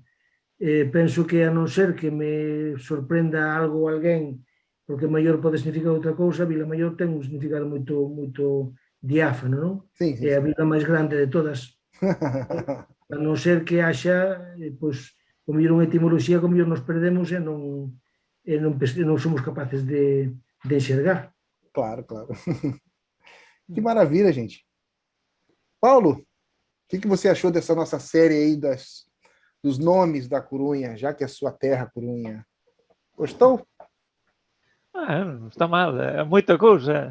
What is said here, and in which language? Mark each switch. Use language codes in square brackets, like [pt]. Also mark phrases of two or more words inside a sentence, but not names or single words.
[gl] Penso que, a non ser que me sorprenda algo ou alguén, porque maior pode significar outra cousa, Vilamaior ten un significado moito diáfano, non? [pt] Sim, sim, [gl] É a [pt] sim. [gl] vila máis grande de todas. A non ser que haxa, pois, o mellor unha etimoloxía, como nos perdemos e non somos capaces de enxergar. [pt] Claro, claro. Que maravilha, gente. Paulo, o que você achou dessa nossa série aí dos nomes da Corunha, já que é sua terra, Corunha? Gostou? Não está mal, é muita coisa.